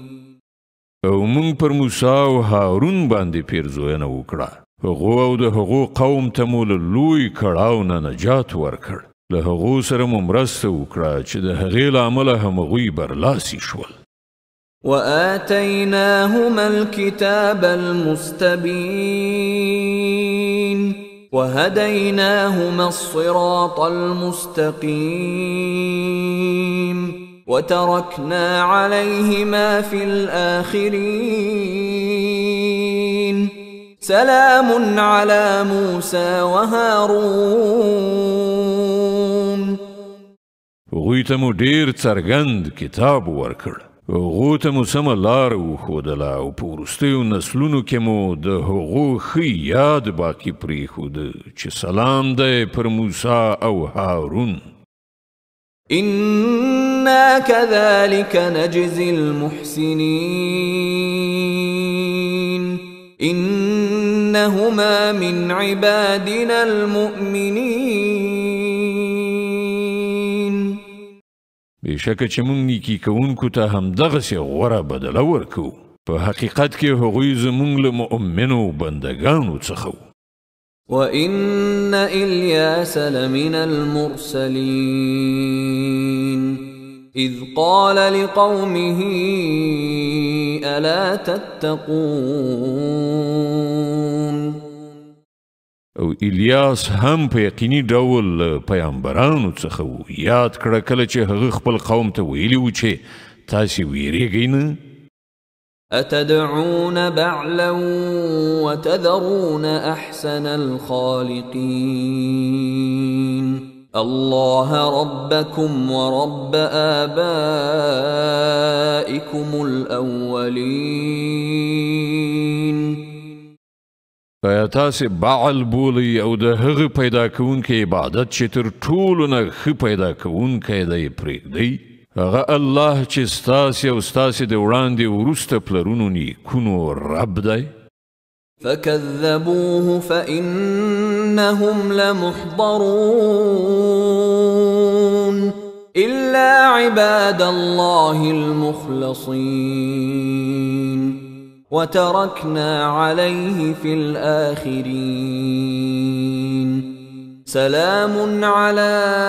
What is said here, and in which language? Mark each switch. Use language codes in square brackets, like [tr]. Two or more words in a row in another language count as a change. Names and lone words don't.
[ps] او مونږ پر موسی او هارون باندې پیرزوینه وکړه، هغو او د هغو قوم ته مو له لوی کړاو نه نجات ورکړ، له هغو سره مو مرسته وکړه چې د هغې له امله همغوی برلاسي شول. [ar] وآتيناهما الكتاب المستبين وهديناهما الصراط المستقيم وتركنا عليهما في الآخرين سلام على موسى وهارون. [ps] هغوی ته مو ډیر څرګند کتاب ورکړ، هغو ته مو سمه لار وښودله او په وروستیو نسلونو کې مو د هغو ښه یاد باقي پرېښوده چې سلام دی پر موسی او هارون. [ar] إنا كذلك نجزي المحسنين إنهما من عبادنا المؤمنين. [ps] بېشکه چې موږ نیکي کوونکو ته همدغسې غوره بدله ورکوو، په حقیقت کې هغوی زموږ له مؤمنو بندګانو څخه وو. [ar] وإن إلياس لمن المرسلين إذ قال لقومه ألا تتقون. [ps] او الیاس هم په یقیني ډول پیغمبرانو څخه وو. یاد کړه کله چې هغه خپل قوم ته ویلي وو چې تاسې ویریږئ نه. [ar] أتدعون بعلا وتذرون أحسن الخالقين الله ربكم ورب آبائكم الأولين. [ps] آیا تاسې بعل بولئ او د هغه پیدا کوونکی عبادت چې تر ټولو نه ښه پیدا کوونکی دی پرېږدئ؟ هغه الله چې ستاسې او ستاسې د وړاندې وروسته پلرونو نیکونو رب دی. [ar] فكذبوه فإنهم لمحضرون إلا عباد الله المخلصين وتركنا عليه في الآخرين سلام على